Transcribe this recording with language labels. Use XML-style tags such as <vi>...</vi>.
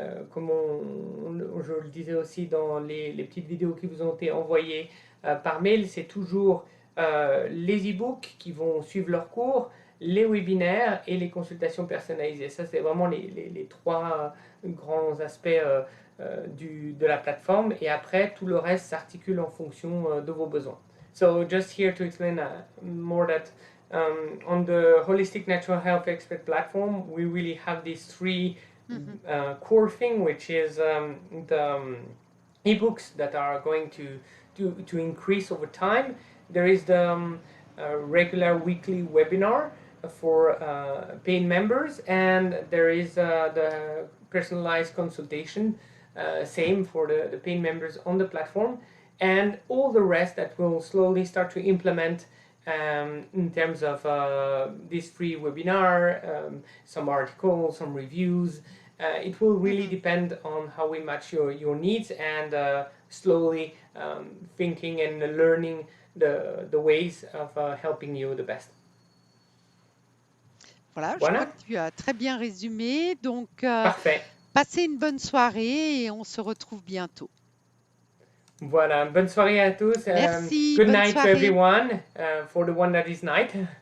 <fr>comme je le disais aussi dans les petites vidéos qui vous ont été envoyées par mail, c'est toujours les e-books qui vont suivre leur cours, les webinaires et les consultations personnalisées. Ça, c'est vraiment les trois grands aspects de la plateforme, et après, tout le reste s'articule en fonction de vos besoins.</fr> <en>So just here to explain more that on the Holistic Natural Health Expert platform, we really have these three core thing, which is the ebooks that are going to increase over time. There is the regular weekly webinar for paying members, and there is the personalized consultation, same for the paying members on the platform, and all the rest that will slowly start to implement in terms of this free webinar, some articles, some reviews, it will really depend on how we match your needs and slowly thinking and learning the ways of helping you the best.</en> <fr>Voilà, je Voilà. crois que tu as très bien résumé. Donc, Parfait. passez une bonne soirée et on se retrouve bientôt. Voilà, bonne soirée à tous. Merci,</fr> <en>Good</en> <fr>bonne</fr> <en>night to</en> <fr>soirée.</fr> <en>everyone for the one that is night.</en>